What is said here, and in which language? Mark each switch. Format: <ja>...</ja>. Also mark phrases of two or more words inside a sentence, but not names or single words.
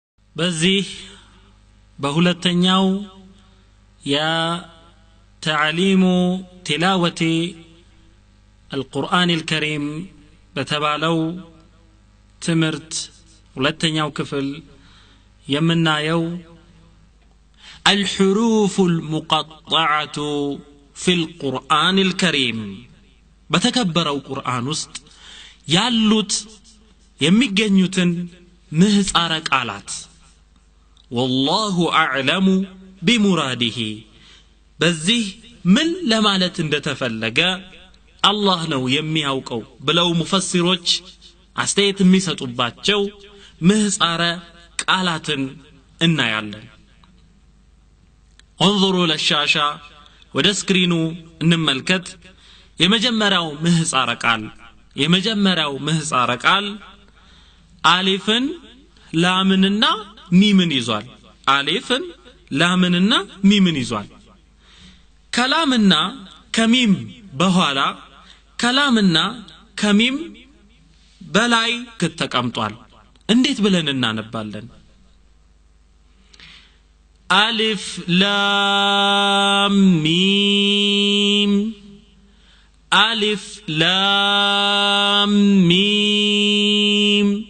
<am>በዚህ በሁለተኛው</am> <ar>تعليم تلاوة القرآن الكريم بتبالو تمرت</ar> <am>ሁለተኛው ክፍል የምናየው</am> <ar>الحروف المقطعة في القرآن الكريم</ar> <am>በተከበረው ቁርአን ውስጥ ያሉት የሚገኙትን ምህጻረ ቃላት</am> <ar>والله أعلم بمراده</ar> <am>በዚህ ምን ለማለት እንደተፈለገ አላህ ነው የሚያውቀው ብለው ሙፈሲሮች አስተያየት የሚሰጡባቸው ምህጻረ ቃላትን እናያለን</am> <ar>انظروا للشاشة</ar> <am>ወደ ስክሪኑ እንመልከት የመጀመሪያው ምህጻረ ቃል አሊፍን ላምንና ሚምን ይዟል አሊፍን ላምንና ሚምን ይዟል ከላምና ከሚም በኋላ ከላምና ከሚም በላይ ከተቀምጧል እንዴት ብለን እናነባለን አሊፍ ላም ሚም አሊፍ ላም ሚም</am>